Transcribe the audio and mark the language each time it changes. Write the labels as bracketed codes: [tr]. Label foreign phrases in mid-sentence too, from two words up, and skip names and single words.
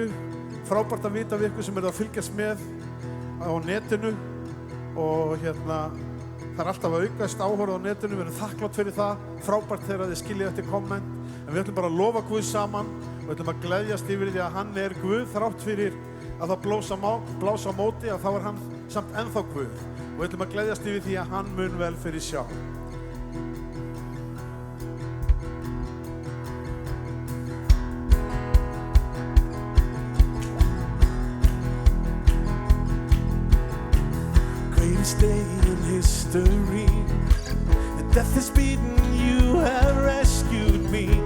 [is] Frábært að vita við ykkur sem eru að fylgjast með á netinu og það er alltaf að aukast áhorf á netinu. Við erum þakklátt fyrir það. Frábært þegar þið skiljið eftir komment. En við ætlum bara að lofa Guð saman og við ætlum að gleðjast yfir því að hann er Guð þrátt fyrir að það blása á móti að þá er hann samt ennþá Guð. Og við ætlum að gleðjast yfir því að hann mun vel fyrir sjá. [en] Greatest day in history, and death is beaten, you have rescued me.